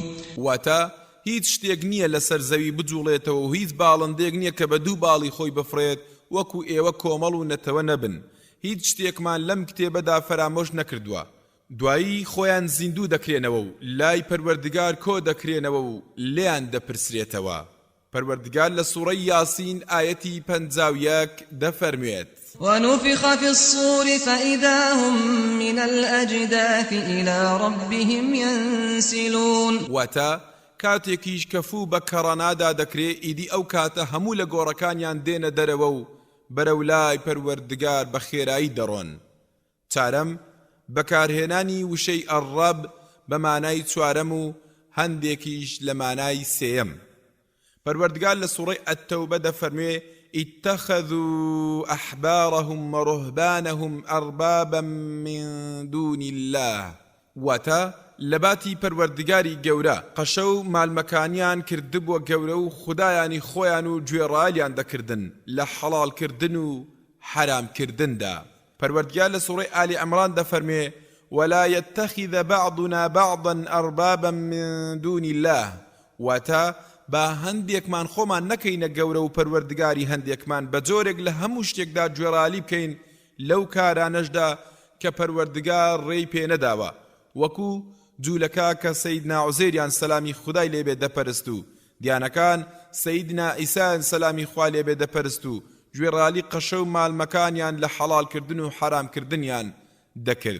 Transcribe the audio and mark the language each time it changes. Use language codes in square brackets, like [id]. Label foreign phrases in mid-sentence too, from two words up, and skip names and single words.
[ckb] واتا هیچ شتێک نییە لەسەر زەوی بجوڵێتەوە و هیچ باڵندێک نییە کە بە دوو باڵی خۆی بفرێت وەکو ئێوە کۆمەڵ و نەتەوە نەبن. هیچ شتێکمان لەم کتێبەدا فەرامۆش نەکردووە. دوایی خۆیان زیندوو دەکرێنەوە و لای پەروەردگار کۆ دەکرێنەوە و لێیان دەپرسرێتەوە. پەروەردگار لە سوڕەی یاسین ئایەتی 51 دەفەرموێت: [ar] ونفخ في الصور فإذا هم من الأجداث إلى ربهم ينسلون. [ckb] واتا کاتێکیش کەفوو بە کەڕەنادا دەکرێ ئیدی ئەو کاتە هەموو لە گۆڕەکانیان دێنە دەرەوە و بەرەو لای پەروەردگار بە خێرایی دەڕۆن. چارەم بەکارهێنانی وشەی ئەڕەب بە مانای چوارەم و هەندێکیش لە مانای سێیەم. پەروەردگار لە سوڕەی ئەتتەوبە دەفەرموێ: [ar] اتخذوا أحبارهم ورهبانهم أربابا من دون الله. [ckb] واتا لباتی پەروەردگاری گەورە قەشە و مالمەکانیان کردبووە گەورە و خودایانی خۆیان و گوێڕایان دەکردن لە حەڵالکردن و حرامکردندا. پەروەردگار لە سوڕەی ئالی عەمران دەفەرمێ: [ar] ولا يتخذ بعضنا بعضا أربابا من دون الله. [ckb] واتا با هەندێکمان خۆمان نەکەینە گەورە و پەروەردگاری هەندێکمان بە جۆرێک لە هەموو شتێکدا گوێڕالی بکەین لەو کارانەشدا کە پەروەردگار ڕێی پێ نەداوە، وەکو جوولەکە کە سەیدنا عوزەیریان سەلامی خودای لێبێ دەپەرست و دیانەکان سەیدنا ئیسایان سەلامی خوا لێبێ دەپەرست و گوێڕالی قەشە و مالمەکانیان لە حەڵالکردن و حرامکردنیان دەکرد.